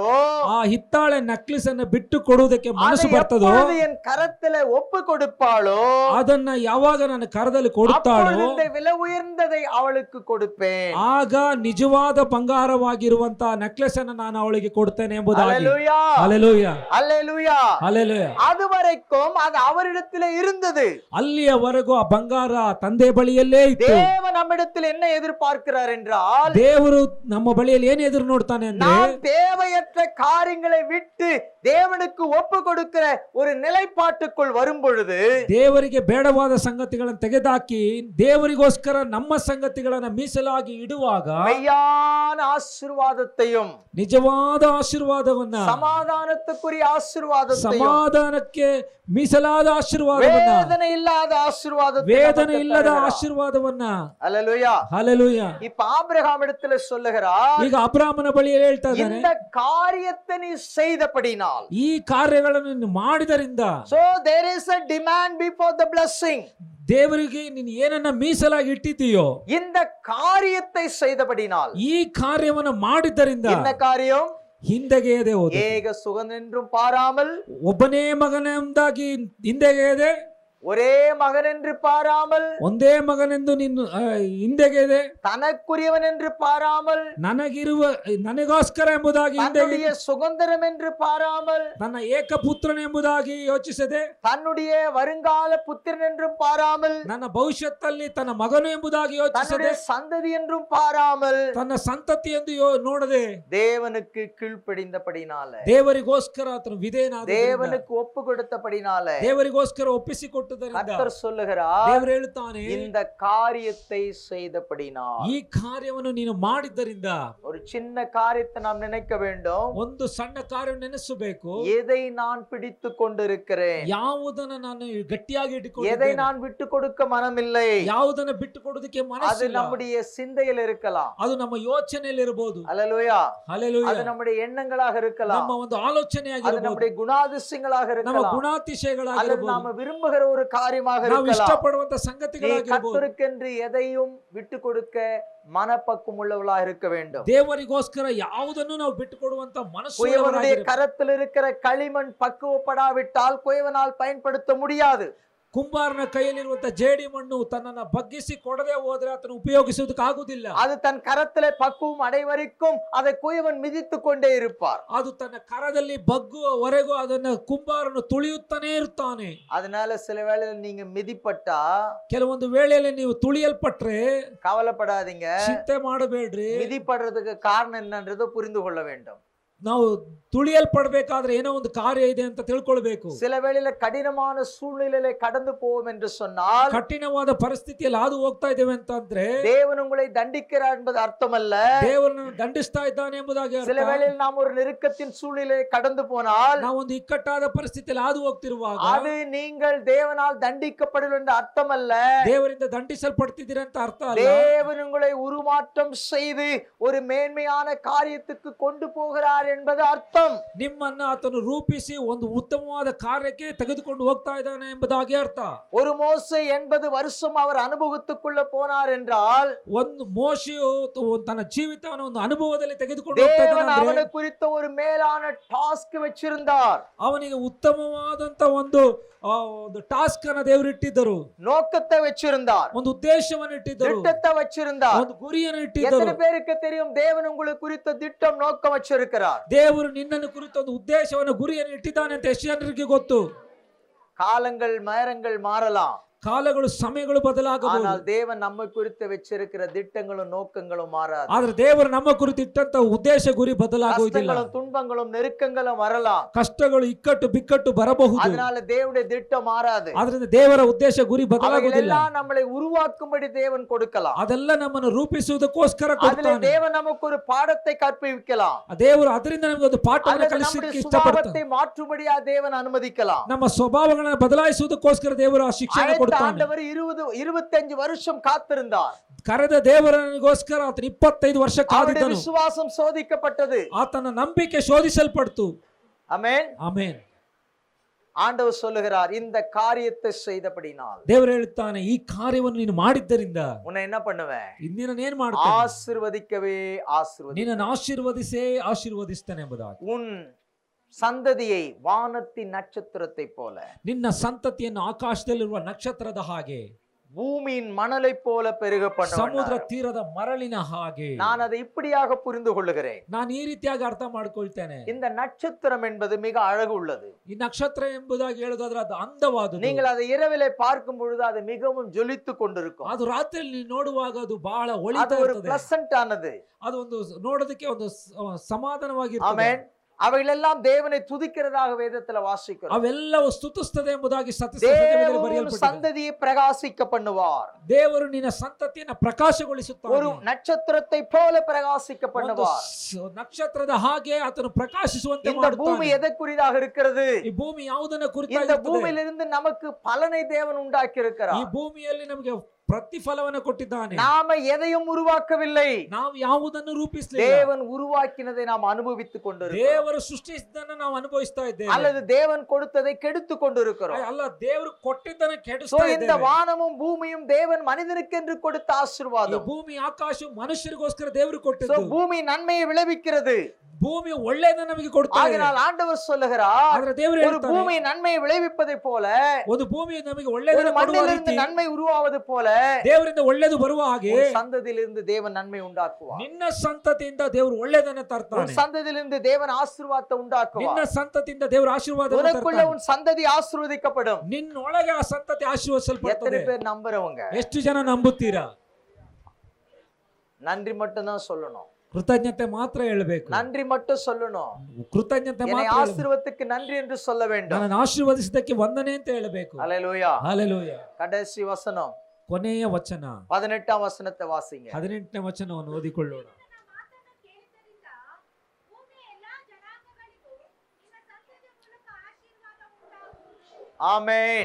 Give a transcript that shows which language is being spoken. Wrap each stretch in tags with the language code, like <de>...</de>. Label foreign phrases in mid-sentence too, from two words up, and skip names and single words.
<kn>ಆ ಹಿತ್ತಾಳೆ ನೆಕ್ಲೆಸ್ ಅನ್ನು ಬಿಟ್ಟು ಕೊಡುವುದಕ್ಕೆ ಮನಸ್ಸು ಬರ್ತದೋ,</kn> <ta>என் கரத்திலே ஒப்பு கொடுப்பாளோ,</ta> <kn>ಅದನ್ನ ಯಾವಾಗ ನನ್ನ ಕರದಲ್ಲಿ ಕೊಡುತ್ತಾಳೋ</kn> <ta>இந்த விலை உயர்ந்ததை அவளுக்கு கொடுப்பேன்.</ta> <kn>ಆಮೆನ್. ಆಗ ನಿಜವಾದ ಬಂಗಾರವಾಗಿರುವಂತಹ ನೆಕ್ಲೆಸ್ ಅನ್ನು ನಾನು ಅವಳಿಗೆ ಕೊಡ್ತೇನೆ ಎಂಬುದಾಗಿ.</kn> <ta>அல்லேலூயா.</ta> <kn>ಹಲ್ಲೆಲೂಯಾ,</kn> <ta>அல்லேலூயா.</ta> <kn>ಹಲ್ಲೆಲೂಯಾ.</kn> <ta>அதுவரைக்கும் அது அவரிடத்தில் இருந்தது.</ta> <kn>ಅಲ್ಲಿಯವರೆಗೂ ಆ ಬಂಗಾರ ತಂದೆ ಬಳಿಯಲ್ಲೇ ಇತ್ತು.</kn> <ta>தேவன் நம்மிடத்தில் என்ன எதிர்பார்க்கிறார் என்றால்,</ta> <kn>ದೇವರು ನಮ್ಮ ಬಳಿಯಲ್ಲಿ ಏನು ಎದುರು ನೋಡ್ತಾನೆ ಅಂದ್ರೆ,</kn> <ta>நாம் தேவையற்ற காரியங்களை விட்டு தேவனுக்கு ஒப்பு கொடுக்கிற ஒரு நிலைப்பாட்டுக்குள் வரும் பொழுது,</ta> <kn>ದೇವರಿಗೆ ಬೇಡವಾದ ಸಂಗತಿಗಳನ್ನು ತೆಗೆದಾಕಿ ದೇವರಿಗೋಸ್ಕರ ನಮ್ಮ ಸಂಗತಿಗಳನ್ನ ಮೀಸಲಾಗಿ ಇಡುವಾಗ</kn> <ta>மெய்யான ஆசீர்வாதத்தையும்</ta> <kn>ನಿಜವಾದ ಆಶೀರ್ವಾದವನ್ನ,</kn> <ta>சமாதானத்துக்குரிய ஆசீர்வாதத்தையும்,</ta> <kn>ಸಮಾಧಾನಕ್ಕೆ ಮೀಸಲಾದ ಆಶೀರ್ವಾದವನ್ನ,</kn> <ta>வேதனை இல்லாத ஆசீர்வாதத்தை</ta> <kn>ವೇದನೆ</kn> <ta>நமக்கு</ta> <kn>ಇಲ್ಲದ</kn> <ta>தருகிறார்.</ta> <kn>ಆಶೀರ್ವಾದವನ್ನ.</kn> <ta>அல்லேலூயா.</ta> <kn>ಹಲ್ಲೆಲೂಯಾ.</kn> <ta>இப்ப ஆபிரகாம் இடத்துல சொல்லுகிறார்,</ta> <kn>ಈಗ ಅಬ್ರಾಮನ ಬಳಿಯಲ್ಲಿ ಹೇಳ್ತಾ ಇದ್ದಾನೆ,</kn> <ta>இந்த காரியத்தை நீ செய்தபடினால்,</ta> <kn>ಈ ಕಾರ್ಯಗಳನ್ನು ನೀನು ಮಾಡಿದರಿಂದ,</kn> <en>so there is a demand before the blessing,</en> <kn>ದೇವರಿಗೆ ನೀನು ಏನನ್ನ ಮೀಸಲಾಗಿ ಇಟ್ಟಿದ್ದೀಯೋ,</kn> <ta>இந்த காரியத்தை செய்தபடினால்,</ta> <kn>ಈ ಕಾರ್ಯವನ್ನು ಮಾಡಿದ್ದರಿಂದ,</kn> <ta>என்ன காரியம்?</ta> <kn>ಹಿಂದೆಗೆಯದೆ ಹೋದ.</kn> <ta>ஏக சுகனென்றும் பாராமல்,</ta> <kn>ಒಬ್ಬನೇ ಮಗನೆಂದಾಗಿ ಹಿಂದೆಗೆಯದೆ,</kn> <ta>ஒரே மகன் என்று பாராமல்,</ta> <kn>ಒಂದೇ ಮಗನೆಂದು ನೀನು ಹಿಂದೆಗೆಯದೆ,</kn> <ta>தனக்குரியவன் என்று பாராமல்,</ta> <kn>ನನಗೋಸ್ಕರ ಎಂಬುದಾಗಿ ಹಿಂದೆಗೆ,</kn> <ta>தன்னுடைய சுதந்திரம் என்று பாராமல்,</ta> <kn>ನನ್ನ ಏಕಪುತ್ರನ ಎಂಬುದಾಗಿ ಯೋಚಿಸದೆ,</kn> <ta>தன்னுடைய வருங்கால புத்திரன் என்றும் பாராமல்,</ta> <kn>ನನ್ನ ಭವಿಷ್ಯತ್ತಲ್ಲಿ ತನ್ನ ಮಗನು ಎಂಬುದಾಗಿ ಯೋಚಿಸದೆ,</kn> <ta>தன்னுடைய சந்ததி என்றும் பாராமல்,</ta> <kn>ತನ್ನ ಸಂತತಿ ಎಂದು ನೋಡದೆ,</kn> <ta>தேவனுக்கு கீழ்ப்படிந்தபடினால,</ta> <kn>ದೇವರಿಗೋಸ್ಕರ ಆತನು ವಿಧೇಯನಾದ,</kn> <ta>தேவனுக்கு ஒப்பு கொடுத்தபடினால,</ta> <kn>ದೇವರಿಗೋಸ್ಕರ ಒಪ್ಪಿಸಿಕೊಟ್ಟದರಿಂದ</kn> <ta>கர்த்தர் சொல்லுகிறார்,</ta> <kn>ದೇವರು ಹೇಳುತ್ತಾನೆ,</kn> <ta>இந்த காரியத்தை செய்தபடினால்.</ta> <kn>ಈ ಕಾರ್ಯವನ್ನು ನೀನು ಮಾಡಿದ್ದರಿಂದ,</kn> <ta>ஒரு சின்ன காரியத்தை நாம் நினைக்க வேண்டும்,</ta> <kn>ಒಂದು ಸಣ್ಣ ಕಾರ್ಯ ನೆನೆಸಬೇಕು.</kn> <ta>எதை நான் பிடித்து கொண்டிருக்கிறேன்,</ta> <kn>ಯಾವುದನ್ನ ನಾನು ಗಟ್ಟಿಯಾಗಿ</kn> <ta>எதை</ta> <kn>ಇಟ್ಟುಕೊಂಡಿದ್ದೇನೆ,</kn> <ta>நான் விட்டு கொடுக்க மனமில்லை,</ta> <kn>ಯಾವುದನ್ನ ಬಿಟ್ಟು ಕೊಡೋದಕ್ಕೆ</kn> <ta>அது</ta> <kn>ಮನಸ್ಸಿಲ್ಲ.</kn> <ta>நம்முடைய சிந்தையில் இருக்கலாம்.</ta> <kn>ಅದು ನಮ್ಮ ಯೋಚನೆಯಲ್ಲಿ ಇರಬಹುದು.</kn> <ta>அல்லேலூயா.</ta> <kn>ಹಲ್ಲೆಲೂಯಾ.</kn> <ta>அது நம்முடைய எண்ணங்களாக இருக்கலாம்,</ta> <kn>ನಮ್ಮ ಒಂದು</kn> <ta>அது</ta> <kn>ಆಲೋಚನೆಯಾಗಿರಬಹುದು,</kn> <ta>நம்முடைய குணாதிசயங்களாக</ta> <kn>ನಮ್ಮ</kn> <ta>இருக்கலாம், அல்லது</ta> <kn>ಗುಣಾತಿಶಯಗಳಾಗಿರಬಹುದು,</kn> <ta>நாம விரும்புகிற ஒரு காரியமாக</ta> <kn>ನಾವು</kn> <ta>இருக்கலாம்.</ta> <kn>ಇಷ್ಟಪಡುವಂತ</kn> <ta>நீ</ta> <kn>ಸಂಗತಿಗಳಾಗಿರಬಹುದು.</kn> <ta>கர்த்தருக்கென்று எதையும் விட்டு கொடுக்க மனப்பக்குவம் உள்ளவளாக இருக்க வேண்டும்.</ta> <kn>ದೇವರಿಗೋಸ್ಕರ ಯಾವುದನ್ನು ನಾವು ಬಿಟ್ಟು ಕೊಡುವಂತ ಮನಸ್ಸು</kn> <ta>குயவனுடைய கரத்தில் இருக்கிற களிமண் பக்குவப்படாவிட்டால் குயவனால் பயன்படுத்த முடியாது.</ta> <kn>ಕುಂಬಾರನ ಕೈಯಲ್ಲಿರುವಂತ ಜೇಡಿ ಮಣ್ಣು ತನ್ನನ್ನ ಬಗ್ಗಿಸಿ ಕೊಡದೆ ಹೋದ್ರೆ ಅದನ್ನು ಉಪಯೋಗಿಸುವುದಕ್ಕಾಗುವುದಿಲ್ಲ.</kn> <ta>அது தன் கரத்திலே பக்குவம் அடைவரைக்கும் அதை குயவன் மிதித்துக் கொண்டே இருப்பார்.</ta> <kn>ಅದು ತನ್ನ ಕರದಲ್ಲಿ ಬಗ್ಗುವವರೆಗೂ ಅದನ್ನ ಕುಂಬಾರನು ತುಳಿಯುತ್ತಾನೆ ಇರುತ್ತಾನೆ.</kn> <ta>அதனால சில வேளையில நீங்க மிதிப்பட்டா</ta> <kn>ಕೆಲವೊಂದು ವೇಳೆಯಲ್ಲಿ ನೀವು ತುಳಿಯಲ್ಪಟ್ರೆ</kn> <ta>கவலைப்படாதீங்க,</ta> <kn>ಚಿಂತೆ ಮಾಡಬೇಡ್ರಿ.</kn> <ta>மிதிப்படுறதுக்கு காரணம் என்னன்றதை புரிந்து கொள்ள வேண்டும்.</ta> <kn>ನಾವು ತುಳಿಯಲ್ಪಡಬೇಕಾದ್ರೆ ಏನೋ ಒಂದು ಕಾರ್ಯ ಇದೆ ಅಂತ ತಿಳ್ಕೊಳ್ಬೇಕು.</kn> <ta>சில வேளையில கடினமான சூழ்நிலையில கடந்து போவோம் என்று சொன்னால்,</ta> <kn>ಕಠಿಣವಾದ ಪರಿಸ್ಥಿತಿಯಲ್ಲಿ ಹಾದು ಹೋಗ್ತಾ ಇದ್ದೇವೆ ಅಂತಂದ್ರೆ</kn> <ta>தேவன் உங்களை தண்டிக்கிறார் என்பது அர்த்தமல்ல.</ta> <kn>ದೇವರನ್ನು ದಂಡಿಸ್ತಾ ಇದ್ದಾನೆ ಎಂಬುದಾಗಿ ಅರ್ಥ.</kn> <ta>சில வேளையில் நாம் ஒரு நெருக்கத்தின் சூழ்நிலையை கடந்து போனால்,</ta> <kn>ನಾವು ಒಂದು ಇಕ್ಕಟ್ಟಾದ ಪರಿಸ್ಥಿತಿಯಲ್ಲಿ ಹಾದು ಹೋಗ್ತಿರುವಾಗ</kn> <ta>அது நீங்கள் தேவனால் தண்டிக்கப்படுவது என்ற அர்த்தம் அல்ல.</ta> <kn>ದೇವರಿಂದ ದಂಡಿಸಲ್ಪಡ್ತಿದ್ದೀರ ಅಂತ ಅರ್ಥ ಅಲ್ಲ.</kn> <ta>தேவன் உங்களை உருமாற்றம் செய்து ஒரு மேன்மையான காரியத்துக்கு கொண்டு போகிறார் என்பது அர்த்தம்.</ta> <kn>ನಿಮ್ಮನ್ನ ಆತನು ರೂಪಿಸಿ ಒಂದು ಉತ್ತಮವಾದ ಕಾರ್ಯಕ್ಕೆ ತೆಗೆದುಕೊಂಡು ಹೋಗ್ತಾ ಇದ್ದಾನೆ ಎಂಬುದಾಗಿ ಅರ್ಥ.</kn> <ta>ஒரு மோசே 80 வருஷம் அவர் அனுபவத்துக்குள்ள போனார் என்றால்,</ta> <kn>ಒಂದು ಮೋಶೆಯು ತನ್ನ ಜೀವಿತವನ್ನು ಒಂದು ಅನುಭವದಲ್ಲಿ ತೆಗೆದುಕೊಂಡು ಹೋಗ್ತಾ</kn> <ta>தேவன்</ta> <kn>ಇದ್ದಾನೆ</kn> <ta>அவனை</ta> <kn>ಅಂದ್ರೆ</kn> <ta>குறித்த ஒரு மேலான டாஸ்க் வச்சிருந்தார்.</ta> <kn>ಅವನಿಗೆ ಉತ್ತಮವಾದಂತ ಒಂದು ಟಾಸ್ಕ್ ಅನ್ನ ದೇವರು ಇಟ್ಟಿದ್ದರು,</kn> <ta>நோக்கத்தை வச்சிருந்தார்,</ta> <kn>ಒಂದು ಉದ್ದೇಶವನ್ನು ಇಟ್ಟಿದ್ದರು,</kn> <ta>திட்டத்தை வச்சிருந்தார்.</ta> <kn>ಒಂದು ಗುರಿಯನ್ನು</kn> <ta>எத்தனை</ta> <kn>ಇಟ್ಟಿದ್ದರು.</kn> <ta>பேருக்கு தெரியும் தேவன் உங்களுக்கு குறித்த திட்டம் நோக்கம் வச்சிருக்கிறார்?</ta> <kn>ದೇವರು ನಿನ್ನನ್ನು ಕುರಿತ ಒಂದು ಉದ್ದೇಶವನ್ನು ಗುರಿಯನ್ನು ಇಟ್ಟಿದ್ದಾನೆ ಅಂತ ಎಷ್ಟು ಜನರಿಗೆ ಗೊತ್ತು?</kn> <ta>காலங்கள் நேரங்கள் மாறலாம்,</ta> <kn>ಕಾಲಗಳು ಸಮಯಗಳು ಬದಲಾಗಬಹುದು,</kn> <ta>ஆனால் தேவன் நம்மை குறித்து வச்சிருக்கிற திட்டங்களும் நோக்கங்களும் மாறாது.</ta> <kn>ಆದ್ರೆ ದೇವರು ನಮ್ಮ ಕುರಿತು ಇಟ್ಟಂತ ಉದ್ದೇಶ ಗುರಿ ಬದಲಾಗುವುದಿಲ್ಲ.</kn> <ta>கஷ்டங்களும் துன்பங்களும் நெருக்கங்களும் வரலாம்,</ta> <kn>ಕಷ್ಟಗಳು ಇಕ್ಕಟ್ಟು ಬಿಕ್ಕಟ್ಟು ಬರಬಹುದು,</kn> <ta>அதனால தேவனுடைய திட்டம் மாறாது.</ta> <kn>ಆದ್ರಿಂದ ದೇವರ ಉದ್ದೇಶ ಗುರಿ ಬದಲಾಗುವುದಿಲ್ಲ.</kn> <ta>அவைகளெல்லாம் நம்மளை உருவாக்கும்படி தேவன் கொடுக்கலாம்.</ta> <kn>ಅದೆಲ್ಲ ನಮ್ಮನ್ನು ರೂಪಿಸುವುದಕ್ಕೋಸ್ಕರ</kn> <ta>அதிலே</ta> <kn>ಕೊಡ್ತಾನೆ.</kn> <ta>தேவன் நமக்கு ஒரு பாடத்தை கற்பிக்கலாம்,</ta> <kn>ಆ ದೇವರು ಅದರಿಂದ ನಮಗೆ ಒಂದು ಪಾಠವನ್ನು</kn> <ta>அல்லது</ta> <kn>ಕಲಿಸಲಿಕ್ಕೆ</kn> <ta>நம்முடைய</ta> <kn>ಇಷ್ಟಪಡ್ತಾನೆ.</kn> <ta>சுபாவத்தை மாற்றும்படியா தேவன் அனுமதிக்கலாம்.</ta> <kn>ನಮ್ಮ ಸ್ವಭಾವಗಳನ್ನು ಬದಲಾಯಿಸುವುದಕ್ಕೋಸ್ಕರ ದೇವರು ಆ ಶಿಕ್ಷಣ</kn> <ta>அழைத்த</ta> <kn>ಕೊಡ್ತಾನೆ.</kn> <ta>ஆண்டவர் 25 வருஷம் காத்திருந்தார்.</ta> <kn>ಕರೆದ ದೇವರನಿಗೋಸ್ಕರ ಆತನ 25 ವರ್ಷ</kn> <ta>அவருடைய</ta> <kn>ಕಾದಿದ್ದನು.</kn> <ta>விசுவாசம் சோதிக்கப்பட்டது.</ta> <kn>ಆತನ ನಂಬಿಕೆ ಶೋಧಿಸಲ್ಪಡ್ತು.</kn> <ta>ஆமென்.</ta> <kn>ಆಮೇನ್.</kn> <ta>ஆண்டவர் சொல்லுகிறார், இந்த காரியத்தை செய்தபடினால்</ta> <kn>ದೇವರು ಹೇಳುತ್ತಾನೆ, ಈ ಕಾರ್ಯವನ್ನು ನೀನು ಮಾಡಿದ್ದರಿಂದ</kn> <ta>உன்னை என்ன பண்ணுவேன்?</ta> <kn>ಇಂದಿನ ಏನ್ ಮಾಡ್ತೇನೆ?</kn> <ta>ஆசீர்வதிக்கவே ஆசீர்வதி.</ta> <kn>ನಿನ್ನನ್ನು ಆಶೀರ್ವದಿಸೇ ಆಶೀರ್ವದಿಸ್ತೇನೆ ಎಂಬುದಾಗಿ.</kn> <ta>உன் சந்ததியை வானத்தின் நட்சத்திரத்தை போல,</ta> <kn>ನಿನ್ನ ಸಂತತಿಯನ್ನು ಆಕಾಶದಲ್ಲಿರುವ ನಕ್ಷತ್ರದ ಹಾಗೆ,</kn> <ta>பூமியின் மணலை போல பெருக</ta> <kn>ಸಮುದ್ರ</kn> <ta>பண்ணுவார்.</ta> <kn>ತೀರದ ಮರಳಿನ ಹಾಗೆ.</kn> <ta>நான் அதை இப்படியாக புரிந்து கொள்ளுகிறேன்.</ta> <kn>ನಾನು ಈ ರೀತಿಯಾಗಿ ಅರ್ಥ ಮಾಡ್ಕೊಳ್ತೇನೆ.</kn> <ta>இந்த நட்சத்திரம் என்பது மிக அழகு உள்ளது.</ta> <kn>ಈ ನಕ್ಷತ್ರ ಎಂಬುದಾಗಿ ಹೇಳುದಾದ್ರೆ ಅದು ಅಂದವಾದುದು.</kn> <ta>நீங்கள் அதை இரவிலே பார்க்கும் பொழுது அது மிகவும் ஜொலித்து கொண்டிருக்கும்.</ta> <kn>ಅದು ರಾತ್ರಿಯಲ್ಲಿ ನೋಡುವಾಗ ಅದು ಬಹಳ</kn> <ta>அது</ta> <kn>ಹೊಳಿತಾ</kn> <ta>ஒரு</ta> <kn>ಇರ್ತದೆ.</kn> <ta>பிளசன்ட் ஆனது.</ta> <kn>ಅದು ಒಂದು ನೋಡೋದಕ್ಕೆ ಒಂದು ಸಮಾಧಾನವಾಗಿರ್ತದೆ.</kn> <ta>ஆமென். அவைகளெல்லாம் தேவனை துதிக்கிறதாக வேதத்துல வாசிக்கிறோம்.</ta> <kn>ಅವೆಲ್ಲವೂ ಸ್ತುತಿಸುತ್ತದೆ ಎಂಬುದಾಗಿ</kn> <ta>தேவன்</ta> <kn>ಬರೆಯಲ್ಪಟ್ಟಿದೆ.</kn> <ta>சந்ததியை பிரகாசிக்க பண்ணுவார்.</ta> <kn>ದೇವರು ನಿನ್ನ ಸಂತತಿಯನ್ನು ಪ್ರಕಾಶಗೊಳಿಸುತ್ತಾನೆ.</kn> <ta>ஒரு நட்சத்திரத்தை போல பிரகாசிக்க</ta> <kn>ಒಂದು</kn> <ta>பண்ணுவார்.</ta> <kn>ನಕ್ಷತ್ರದ ಹಾಗೆ ಆತನು ಪ್ರಕಾಶಿಸುವಂತೆ</kn> <ta>இந்த பூமி</ta> <kn>ಮಾಡುತ್ತಾನೆ.</kn> <ta>எதற்குரியதாக இருக்கிறது?</ta> <kn>ಈ ಭೂಮಿ ಯಾವುದನ್ನ</kn> <ta>இந்த</ta> <kn>ಕುರಿತಾಗಿರುತ್ತದೆ?</kn> <ta>பூமியிலிருந்து நமக்கு பலனை தேவன் உண்டாக்கி</ta> <kn>ಈ</kn> <ta>இருக்கிறார்.</ta> <kn>ಭೂಮಿಯಲ್ಲಿ ನಮಗೆ ಪ್ರತಿಫಲವನ್ನು ಕೊಟ್ಟಿದ್ದಾನೆ.</kn> <ta>நாம எதையும் உருவாக்கவில்லை.</ta> <kn>ನಾವು ಯಾವುದನ್ನು ರೂಪಿಸಲಿಲ್ಲ.</kn> <ta>தேவன் உருவாக்கினதை நாம் அனுபவித்துக் கொண்டிருக்கிறோம்.</ta> <kn>ದೇವರು ಸೃಷ್ಟಿಸಿದ್ದನ್ನು ನಾವು ಅನುಭವಿಸ್ತಾ ಇದ್ದೇವೆ.</kn> <ta>அல்லது தேவன் கொடுத்ததை கெடுத்துக் கொண்டிருக்கிறோம்.</ta> <kn>ಅಲ್ಲ, ದೇವರು ಕೊಟ್ಟಿದ್ದನ್ನು</kn> <ta>சோ</ta> <kn>ಕೆಡಿಸ್ತಾ</kn> <ta>இந்த</ta> <kn>ಇದ್ದೇವೆ.</kn> <ta>வானமும் பூமியும் தேவன் மனிதனுக்கென்று கொடுத்த</ta> <kn>ಈ</kn> <ta>ஆசீர்வாதம்.</ta> <kn>ಭೂಮಿ ಆಕಾಶ ಮನುಷ್ಯರಿಗೋಸ್ಕರ ದೇವರು</kn> <ta>சோ</ta> <kn>ಕೊಟ್ಟಿದ್ದು.</kn> <ta>பூமி நன்மையை விளைவிக்கிறது.</ta> <kn>ಭೂಮಿ ಒಳ್ಳೆಯದನ್ನು ನಮಗೆ ಕೊಡ್ತಾ ಇದೆ.</kn> <ta>ஆகையால் ஆண்டவர் சொல்லுகிறார்,</ta> <kn>ಆದ್ರೆ ದೇವರು</kn> <ta>ஒரு</ta> <kn>ಹೇಳ್ತಾನೆ,</kn> <ta>பூமி நன்மையை விளைவிப்பதை போல,</ta> <kn>ಒಂದು ಭೂಮಿ ನಮಗೆ</kn> <ta>ஒரு</ta> <kn>ಒಳ್ಳೆಯದನ್ನು ಕೊಡುವ</kn> <ta>மண்ணிலிருந்து</ta> <kn>ರೀತಿ</kn> <ta>நன்மை உருவாவது போல,</ta> <kn>ದೇವರಿಂದ ಒಳ್ಳೆಯದು ಬರುವ ಹಾಗೆ</kn> <ta>ஒரு சந்ததியிலிருந்து தேவன் நன்மை உண்டாக்குவார்.</ta> <kn>ನಿನ್ನ ಸಂತತಿಯಿಂದ ದೇವರು ಒಳ್ಳೆಯದನ್ನು</kn> <ta>ஒரு</ta> <kn>ತರ್ತಾನೆ.</kn> <ta>சந்ததியிலிருந்து தேவன் ஆசீர்வாதத்தை</ta> <kn>ನಿನ್ನ</kn> <ta>உண்டாக்குவார்.</ta> <kn>ಸಂತತಿಯಿಂದ ದೇವರು ಆಶೀರ್ವಾದವನ್ನು</kn> <ta>உனக்குள்ள</ta> <kn>ತರ್ತಾನೆ.</kn> <ta>உன் சந்ததி ஆசீர்வதிக்கப்படும்.</ta> <kn>ನಿನ್ನೊಳಗೆ ಆ ಸಂತತಿ</kn> <ta>எத்தனை</ta> <kn>ಆಶೀರ್ವದಿಸಲ್ಪಡುತ್ತದೆ.</kn> <ta>பேர் நம்புறவங்க?</ta> <kn>ಎಷ್ಟು ಜನ ನಂಬುತ್ತೀರಾ?</kn> <ta>நன்றி மட்டும் தான் சொல்லணும்.</ta> <kn>ಕೃತಜ್ಞತೆ ಮಾತ್ರ ಹೇಳಬೇಕು.</kn> <ta>நன்றி மட்டும் சொல்லணும்.</ta> <kn>ಕೃತಜ್ಞತೆ</kn> <ta>என்னை</ta> <kn>ಮಾತ್ರ ಹೇಳಬೇಕು.</kn> <ta>ஆசீர்வத்துக்கு நன்றி என்று சொல்ல வேண்டும்.</ta> <kn>ನನ್ನನ್ನು ಆಶೀರ್ವದಿಸಿದ್ದಕ್ಕೆ ವಂದನೆ ಅಂತ ಹೇಳಬೇಕು.</kn> <ta>அல்லேலூயா.</ta> <kn>ಹಲ್ಲೆಲೂಯಾ.</kn> <ta>கடைசி வசனம்</ta> <kn>ಕೊನೆಯ ವಚನ</kn> <ta>18ஆம் வசனத்தை வாசிங்க.</ta> <kn>18ನೇ ವಚನವನ್ನು ಓದಿಕೊಳ್ಳೋಣ.</kn> <ta>ஆமென்.</ta>